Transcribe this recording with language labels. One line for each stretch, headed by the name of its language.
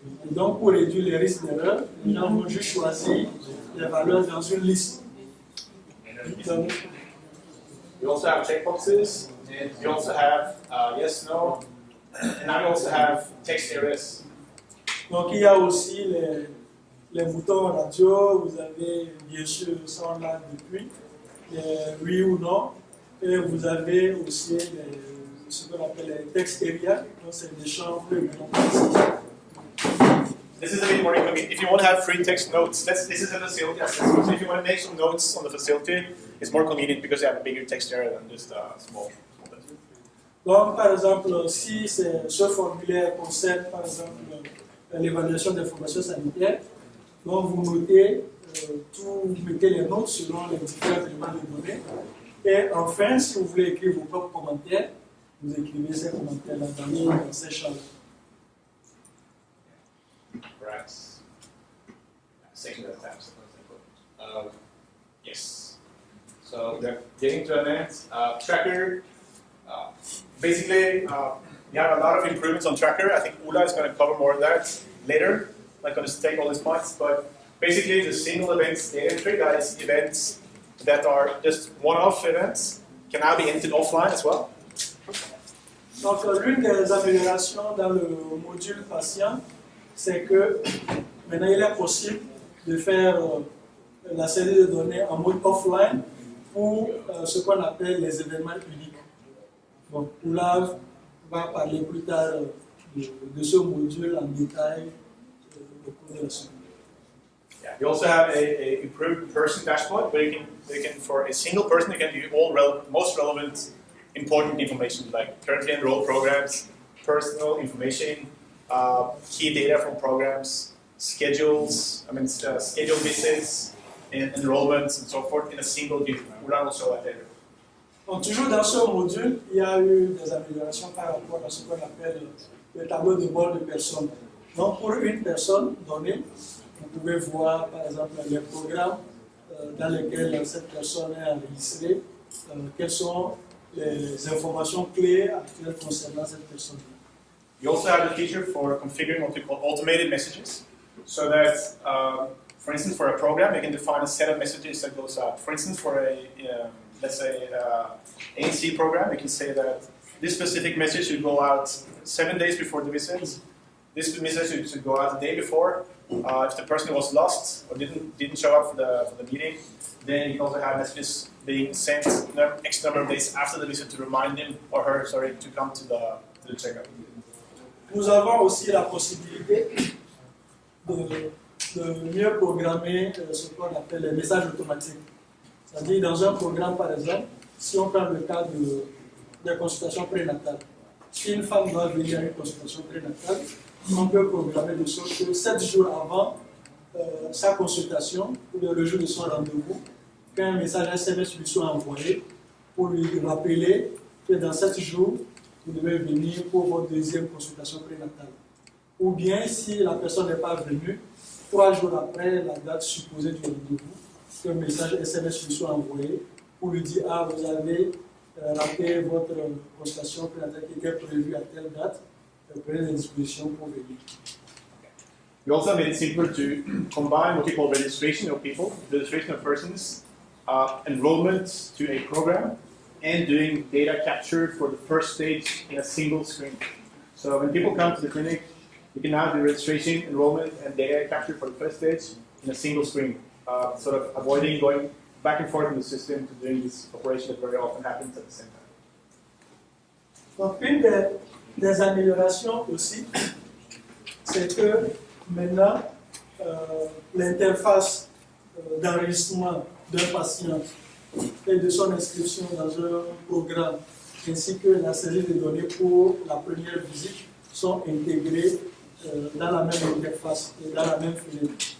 French: Et donc, pour réduire les risques d'erreur, les gens vont juste choisir les valeurs dans une liste.
English: You also have checkboxes, and you also have yes, no, and now you also have text areas.
French: Donc il y a aussi les boutons radio, vous avez bien sûr ça on l'a depuis, les oui ou non, et vous avez aussi ce qu'on appelle les text areas, donc c'est des champs plus grands.
English: This is a bit more inconvenient. If you want to have free text notes, this is a facility assessment. So if you want to make some notes on the facility, it's more convenient because you have a bigger text area than just small.
French: Donc par exemple, si ce formulaire concerne par exemple l'évaluation des informations sanitaires, donc vous notez vous mettez les notes selon les différents éléments de données. Et enfin, si vous voulez écrire vos propres commentaires, vous écrivez ces commentaires-là dans ces champs.
English: Right. Section at a time. Yes. So we're getting to an end. Tracker. Basically, we have a lot of improvements on Tracker. I think Ula is going to cover more of that later. I'm not going to take all these points, but basically the single events data entry, that is events that are just one-off events, can now be entered offline as well.
French: Donc l'une des améliorations dans le module patient, c'est que maintenant il est possible de faire la saisie de données en mode offline pour ce qu'on appelle les événements uniques. Donc Oulav va parler plus tard de ce module en détail au cours de la semaine.
English: Yeah, you also have a improved person dashboard where you can for a single person you can do all most relevant important information like currently enrolled programs, personal information, key data from programs, schedules, schedule visits, and enrollments and so forth in a single view. We'll show that later.
French: Donc toujours dans ce module, il y a eu des améliorations par rapport à ce qu'on appelle le tableau de bord de personnes. Donc pour une personne donnée, vous pouvez voir par exemple les programmes dans lesquels cette personne est enregistrée, quelles sont les informations clés actuelles concernant cette personne.
English: You also have the feature for configuring what we call automated messages, so that, for instance, for a program, you can define a set of messages that goes out. For instance, for a let's say ANC program, you can say that this specific message should go out 7 days before the visit. This message should go out the day before. If the person was lost or didn't show up for the meeting, then you can also have messages being sent X number of days after the visit to remind him or her, to come to the the checkup.
French: Nous avons aussi la possibilité de mieux programmer ce qu'on appelle les messages automatiques. C'est-à-dire, dans un programme, par exemple, si on prend le cas de consultation prénatale, si une femme doit venir à une consultation prénatale, on peut programmer de sorte que 7 jours avant sa consultation, ou le jour de son rendez-vous, qu'un message SMS lui soit envoyé pour lui rappeler que dans 7 jours, vous devez venir pour votre deuxième consultation prénatale. Ou bien, si la personne n'est pas venue, 3 jours après la date supposée du rendez-vous, qu'un message SMS lui soit envoyé pour lui dire « Ah, vous avez raté votre consultation prénatale qui était prévue à telle date, prenez des dispositions pour venir. »
English: We also made it simpler to combine what we call registration of persons, enrollment to a program, and doing data capture for the first stage in a single screen. So when people come to the clinic, you can now do registration, enrollment, and data capture for the first stage in a single screen, sort of avoiding going back and forth in the system to doing this operation that very often happens at the same time.
French: Donc, une des améliorations aussi, c'est que maintenant, l'interface d'enregistrement d'un patient et de son inscription dans un programme, ainsi que la saisie des données pour la première visite, sont intégrés dans la même interface et dans la même fenêtre.